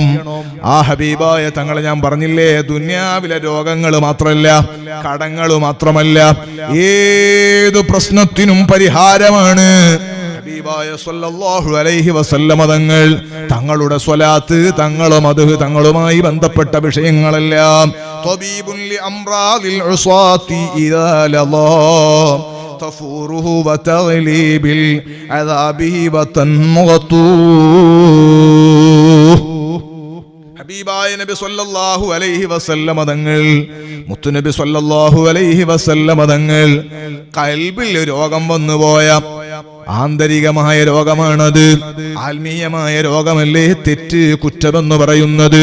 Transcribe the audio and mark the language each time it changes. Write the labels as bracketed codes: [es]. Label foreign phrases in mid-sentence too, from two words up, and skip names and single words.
[ml] ആ ഹബീബായ തങ്ങളെ ഞാൻ പറഞ്ഞില്ലേ, ദുനിയാവിലെ രോഗങ്ങൾ മാത്രമല്ല, കടങ്ങൾ മാത്രമല്ല, ഏതു പ്രശ്നത്തിനും പരിഹാരമാണ് ഹബീബായ [ar] صلى الله عليه وسلم [ml] തങ്ങൾ. തങ്ങളുടെ സ്വലാത്ത്, തങ്ങളും മദ്ഹ്, തങ്ങളുമായി ബന്ധപ്പെട്ട വിഷയങ്ങളെല്ലാം [ar] طبيب لأمراض العصاة إذا لظى تفوره وتغلي بالعذاب وتنغطوه. [ml] ഹബീബായ നബി [ar] صلى الله عليه وسلم [ml] തങ്ങൾ, മുത്തുനബി [ar] صلى الله عليه وسلم [ml] തങ്ങൾ ഖൽബിൽ രോഗം വന്നുപോയ ആന്തരികമായ രോഗമാണത്, ആത്മീയമായ രോഗമല്ലേ തെറ്റ്, കുറ്റമെന്ന് പറയുന്നത്.